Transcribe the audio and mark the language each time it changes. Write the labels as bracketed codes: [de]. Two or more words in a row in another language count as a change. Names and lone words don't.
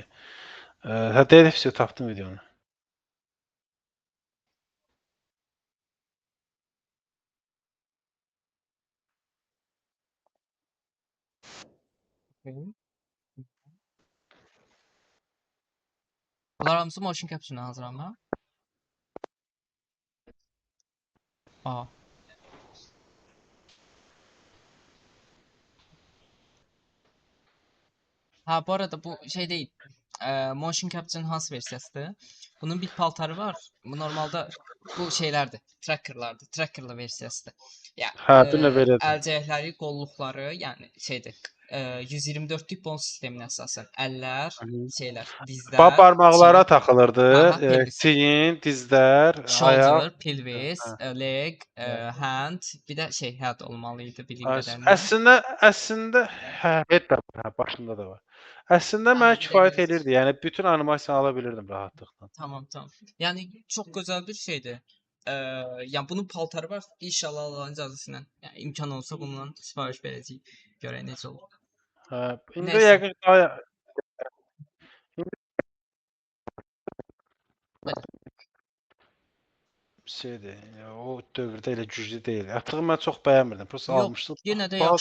[az] Hə, deyilsə tapdım videonu. Okay. Bunlar hamısı [en] motion capture- [az] dan hazırlanma. Aa. [tr] Ha, bu arada bu şey değil. [en] Motion Capture'ın [az] hansı versiyasıdır? Bunun bir paltarı var. [tr] Bu normalde bu şeylerdi. [az] Tracker'lardı. Tracker'lı versiyasıdır. Ya Hə, bir növ elədir. əlcəkləri, qolluqları, yəni şeydir. 124'lük bon sisteminə əsasən əllər, şeylər, dizlər, Barmaqlara çiyin, taxılırdı. Aha, pelvis. Çiyin, dizlər, ayaq. [en] shoulder, pelvis, [az] Hə. [en] leg, hand, [az] bir də şey head olmalıydı bildiğim Ay, qədərilə. Əslində hə, head də var, hə, başında da var. Əslində Aha, mənə bir də kifayət göz. edirdi. Yəni bütün animasiyanı ala bilirdim rahatlıqla. Tamam, tamam. [tr] Yani çok güzel bir şeydi. [az] Yani bunun paltarı var. İnşallah Allah'ın icazəsilə. Yani imkan olsa bundan sipariş verəcəyik. Görək necə olur. Hə, indi Nəysə. yəqin daha Belə. şeydir. O dövrdə elə güclü deyil. Artıq mən çox bəyənmirdim. Prosta Yox, almışdım. yenə də Bazı